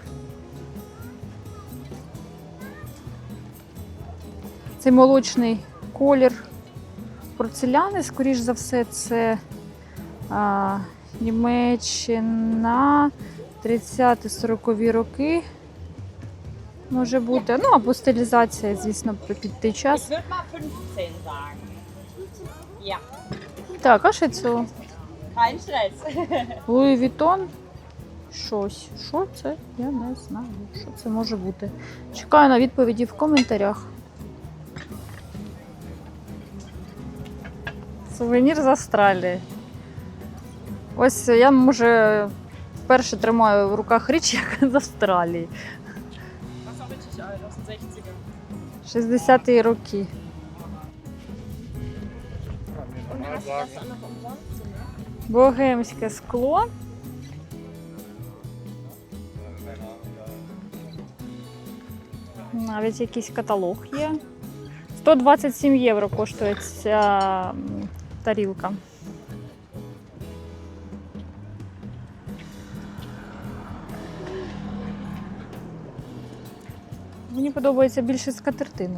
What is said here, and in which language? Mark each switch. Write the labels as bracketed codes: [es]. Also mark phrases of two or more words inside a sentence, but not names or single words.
[uk] Це молочний колір порцеляни, скоріш за все, це Німеччина, 30-40-ві роки. Може бути, ну або стилізація, звісно, під той час. [de] Ich würde mal 15 sagen. Ja, [uk] Так, а що це? [de] kein Stress. [uk] Луї Вітон. щось. Що це? Я не знаю, що це може бути. Чекаю на відповіді в коментарях. Сувенір з Австралії. Ось я, може, вперше тримаю в руках річ, яка з Австралії. [de] Was habe ich aus den 60ern? [uk] 60-ті роки. [de] Und hast du das dann noch umsonst? Ne? [uk] Богемське скло. Навіть якийсь каталог є. 127 євро коштує ця тарілка. Мені подобається більше скатертини.